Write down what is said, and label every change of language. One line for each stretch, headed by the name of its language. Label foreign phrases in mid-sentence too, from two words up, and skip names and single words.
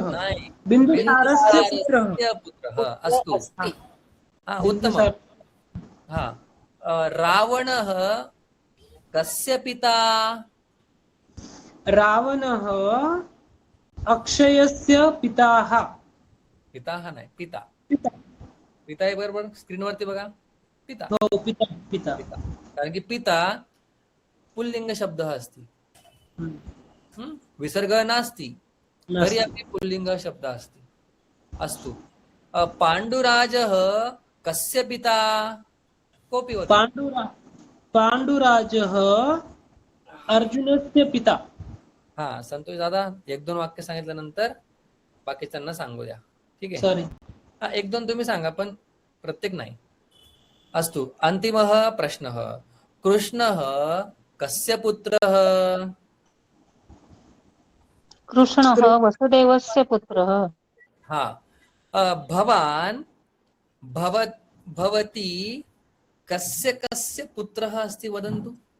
Sanskrit: बिन्दुसारस्य पुत्रः. अस्तु. उत्तमम्. हा, रावणः कस्य पिता? रावणः अक्षयस्य पिताः.
Marathi: नाही, पिता. आहे बरोबर. स्क्रीनवरती बघा. पिता.
Sanskrit: पिता.
Marathi: कारण की
Sanskrit: पिता पुल्लिंग शब्दः अस्ति. विसर्ग नास्ति, तर्हि अपि पुल्लिंग शब्दः अस्ति. अस्तु. पाण्डुराजः कस्य पिता? कोऽपि वदतु. पाण्डुराजः अर्जुनस्य पिता.
Marathi: हा, संतोष दादा, 1-2 वाक्य सांगितल्यानंतर बाकीच्यांना सांगू द्या. ठीक आहे? सॉरी. हा, 1-2 तुम्ही सांगा, पण प्रत्येक नाही.
Sanskrit: अस्तु. अन्तिमः प्रश्नः. कृष्णः कस्य पुत्रः? कृष्णः वसुदेवस्य पुत्रः। हा भवान् भवती कस्य कस्य पुत्रः अस्ति वदन्तु।